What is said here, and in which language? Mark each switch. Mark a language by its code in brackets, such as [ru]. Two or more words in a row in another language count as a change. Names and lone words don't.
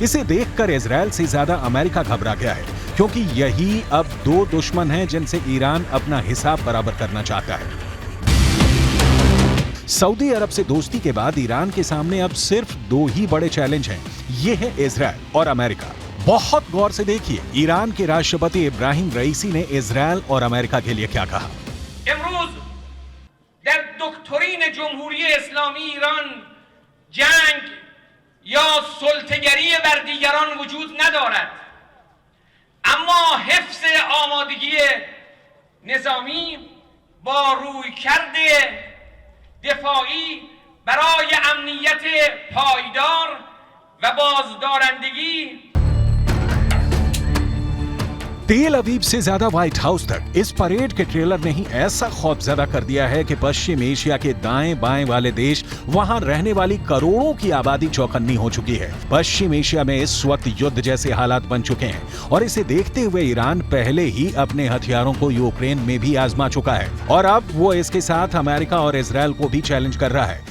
[hi] इसे देखकर इजराइल से ज्यादा अमेरिका घबरा गया है, क्योंकि यही अब 2 दुश्मन हैं जिनसे ईरान अपना हिसाब बराबर करना चाहता है। सऊदी अरब से दोस्ती के बाद ईरान के सामने अब सिर्फ 2 ही बड़े चैलेंज हैं। ये है इजराइल और अमेरिका। बहुत गौर से देखिए ईरान के राष्ट्रपति इब्राहिम रईसी ने इजराइल और अमेरिका के लिए क्या कहा। [fa] امروز در دکترین جمهوری اسلامی ایران جنگ یا سلطه‌گری بر دیگران وجود ندارد، اما حفظ آمادگی نظامی با رویکرد دفاعی برای امنیت پایدار و بازدارندگی [hi] तेल अवीव से ज्यादा व्हाइट हाउस तक इस परेड के ट्रेलर ने ही ऐसा खौफजदा कर दिया है कि पश्चिम एशिया के दाएं बाएं वाले देश, वहां रहने वाली करोड़ों की आबादी चौकन्नी हो चुकी है। पश्चिम एशिया में इस वक्त युद्ध जैसे हालात बन चुके हैं और इसे देखते हुए ईरान पहले ही अपने हथियारों को यूक्रेन में भी आजमा चुका है और अब वो इसके साथ अमेरिका और इजराइल को भी चैलेंज कर रहा है।